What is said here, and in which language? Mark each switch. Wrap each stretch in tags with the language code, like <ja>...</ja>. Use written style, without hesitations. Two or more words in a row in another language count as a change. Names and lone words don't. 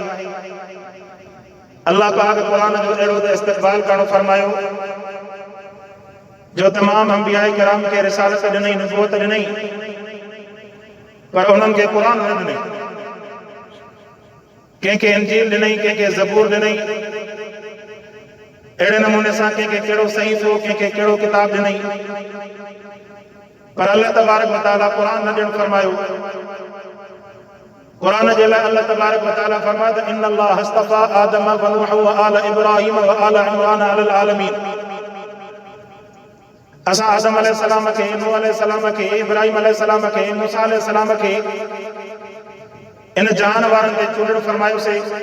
<sd>अल्लाह पाक क़ुरान जो अहिड़ो त इस्तक़बाल करणु फरमायो जो तमाम अंबिया किराम के रिसालत ॾिनई, नबूवत ॾिनई, पर उन्हनि खे क़ुरान न ॾिनई। कंहिंखे इंजील ॾिनई, कंहिंखे ज़बूर ॾिनई। अहिड़े नमूने सां कंहिंखे कहिड़ो सहीफ़ो, कंहिंखे कहिड़ो किताब ॾिनई, पर अल्लाह</sd> <ar>تبارك وتعالى</ar> <sd>क़ुरान न ॾियणु फरमायो। क़ुरान जे लाइ अल्लाह</sd> <ar>تبارك وتعالى</ar> <sd>फरमायो त</sd> <ar>إن الله اصطفى آدم و نوح و آل إبراهيم و آل عمران على العالمين.</ar> <sd>असां आदम अलैहिस्सलाम खे, नूह अलैहिस्सलाम खे, इब्राहिम अलैहिस्सलाम खे, मूसा अलैहिस्सलाम खे इन जहान वारनि ते चूंडणु फरमायोसीं।</sd>